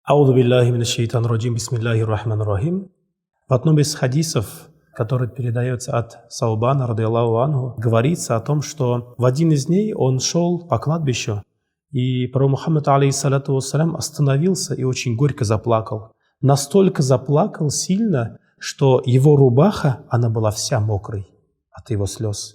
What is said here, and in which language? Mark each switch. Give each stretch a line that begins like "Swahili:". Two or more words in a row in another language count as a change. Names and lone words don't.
Arabic: أعوذ بالله من الشيطان الرجيم، بسم الله الرحمن الرحيم.
Russian: В одном из хадисов, который передается от Саубана,
Arabic: رضي الله عنه,
Russian: говорится о том, что в один из дней он шел по кладбищу, и пророк Мухаммад,
Arabic: عليه الصلاة والسلام,
Russian: остановился и очень горько заплакал. Настолько заплакал сильно, что его рубаха, она была вся мокрой от его слез.